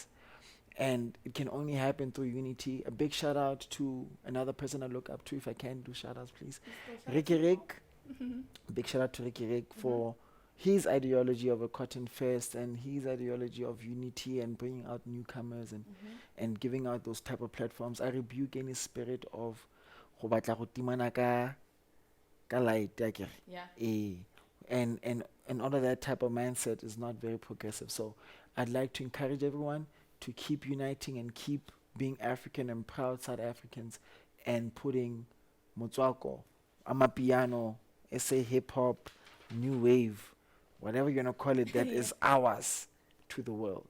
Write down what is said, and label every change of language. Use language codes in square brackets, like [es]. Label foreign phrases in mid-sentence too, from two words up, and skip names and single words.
[en] And it can only happen through unity. A big shout out to another person I look up to, if I can do shout outs, please. Ricky Rick. Big shout out to Ricky Rick for his ideology of a cotton fest, and his ideology of unity and bringing out newcomers, and giving out those type of platforms. I rebuke any spirit of [tn] go batla go timana ka [en] light, akere. Yeah. And all of that type of mindset is not very progressive. So I'd like to encourage everyone to keep uniting and keep being African and proud South Africans, and putting motswako, amapiano, SA hip hop, new wave, whatever you're gonna call it, that is ours, to the world.